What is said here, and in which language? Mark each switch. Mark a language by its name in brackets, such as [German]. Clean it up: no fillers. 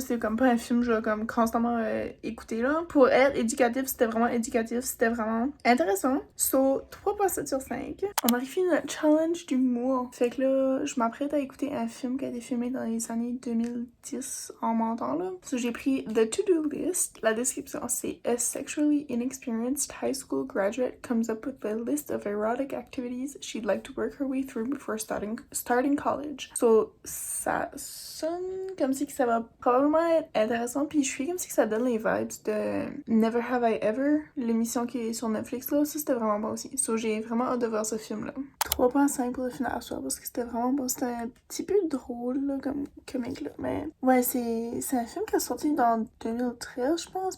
[French] C'est comme pas un film que je vais comme constamment écouter là. Pour être éducatif, c'était vraiment éducatif. C'était vraiment intéressant. So, 3.7 sur 5. On arrive à notre challenge du mois. Fait que là, je m'apprête à écouter un film qui a été filmé dans les années 2010 en mentant là. So, j'ai pris The To-Do List. La description, c'est [English] A sexually inexperienced high school graduate comes up with a list of erotic activities she'd like to work her way through before starting college. [French] So, ça sonne comme si que ça va probablement être intéressant, puis je suis comme si que ça donne les vibes de Never Have I Ever, l'émission qui est sur Netflix là. Ça, c'était vraiment bon aussi. So, j'ai vraiment hâte de voir ce film là. 3.5 pour le final à soi parce que c'était vraiment bon. C'était un petit peu drôle là, comme comique là. Mais ouais, c'est un film qui est sorti dans 2013, je pense.